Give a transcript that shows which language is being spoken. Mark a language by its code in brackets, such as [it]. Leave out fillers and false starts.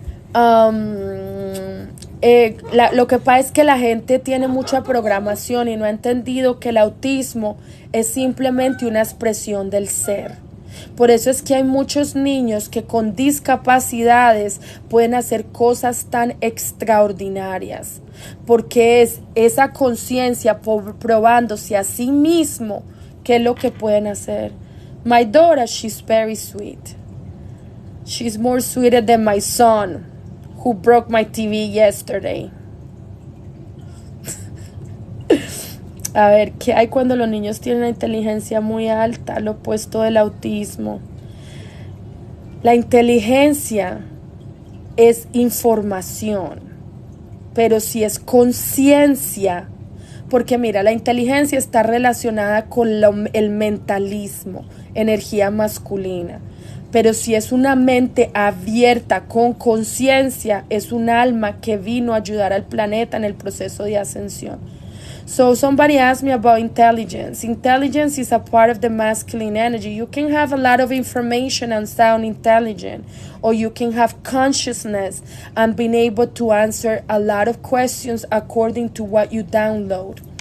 [es] Lo que pasa es que la gente tiene mucha programación y no ha entendido que el autismo es simplemente una expresión del ser. Por eso es que hay muchos niños que con discapacidades pueden hacer cosas tan extraordinarias, porque es esa conciencia probándose a sí mismo qué es lo que pueden hacer. [en] My daughter, she's very sweet. She's more sweeter than my son, who broke my TV yesterday. [es] A ver, ¿qué hay cuando los niños tienen una inteligencia muy alta? Lo opuesto del autismo. La inteligencia es información, pero si es conciencia, porque mira, la inteligencia está relacionada con el mentalismo, energía masculina. Pero si es una mente abierta con conciencia, es un alma que vino a ayudar al planeta en el proceso de ascensión. [en] So somebody asked me about intelligence. Intelligence is a part of the masculine energy. You can have a lot of information and sound intelligent, or you can have consciousness and being able to answer a lot of questions according to what you download.